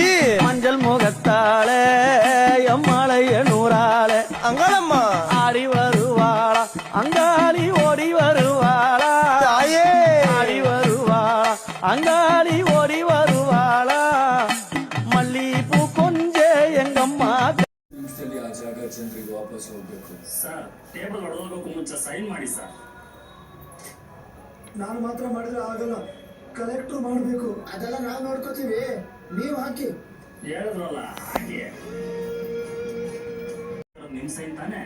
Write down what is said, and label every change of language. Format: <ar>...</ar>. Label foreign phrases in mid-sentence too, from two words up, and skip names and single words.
<ta>மஞ்சள் முகத்தாலே எம்மாளைய நூறாளே. அங்காளம்மா ஆடி வருவாளா அங்காளி ஓடி வருவாளா. தாயே ஆடி வருவாளா அங்காளி ஓடி வருவாளா. மல்லிப்பூ கொஞ்ச எங்கம்மா.</ta> <kn>ಸರ್ ಟೇಬಲ್ ಹೊಡೆದೋಗಕ್ಕೂ ಮುಂಚೆ ಸೈನ್ ಮಾಡಿ ಸರ್. ನಾನು ಮಾತ್ರ ಮಾಡಿದ್ರೆ ಆಗಲ್ಲ, ಕಲೆಕ್ಟರ್ ಮಾಡಬೇಕು. ಅದೆಲ್ಲ ನಾವು ನೋಡ್ಕೋತೀವಿ, ನೀವು ಹಾಕಿ. ಹೇಳಿದ್ರಲ್ಲ ಹಾಗೆ ನಿಮ್ ಸೈನ್ ತಾನೆ.</kn>